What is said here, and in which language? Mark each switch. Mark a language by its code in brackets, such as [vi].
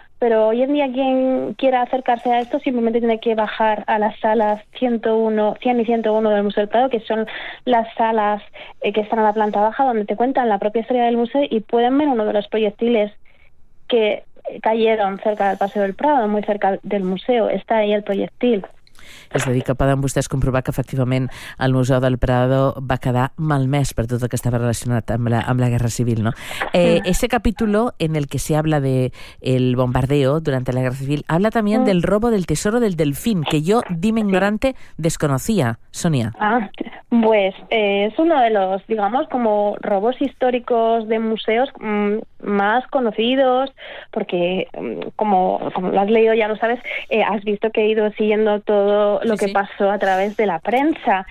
[es] Pero hoy en día quien quiera acercarse a esto simplemente tiene que bajar a las salas 100 y 101 del Museo del Prado, que son las salas que están a la planta baja, donde te cuentan la propia historia del museo, y pueden ver uno de los proyectiles que cayeron cerca del Paseo del Prado, muy cerca del museo. Está ahí el proyectil. [ca] És a dir, que poden vostès comprovar que efectivament el Museu del Prado va quedar malmès per tot el que estava relacionat amb la Guerra Civil, no? [es] Ese capítulo en el que se habla de el bombardeo durante la Guerra Civil habla también del robo del tesoro del Delfín, que yo, dime ignorante, desconocía, Sonia. Es uno de los, digamos, como robos históricos de museos más conocidos, porque como lo has leído, ya lo sabes, has visto que he ido siguiendo todo lo que pasó a través de la prensa.